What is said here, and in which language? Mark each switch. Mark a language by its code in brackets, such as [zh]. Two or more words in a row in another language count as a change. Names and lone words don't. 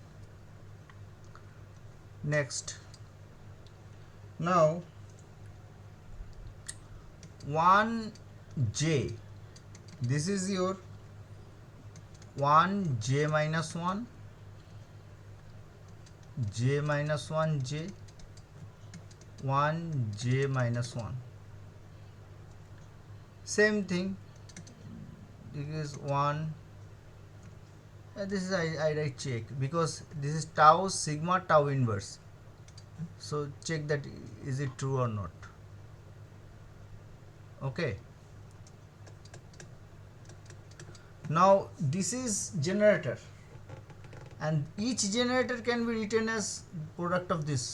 [en] Next, now 1j, this is your 1j minus 1, j minus 1 j, 1j minus 1. Same thing, this is 1, this is I write check because this is tau sigma tau inverse. So check that is it true or not. Okay. Now this is generator, and each generator can be written as product of this.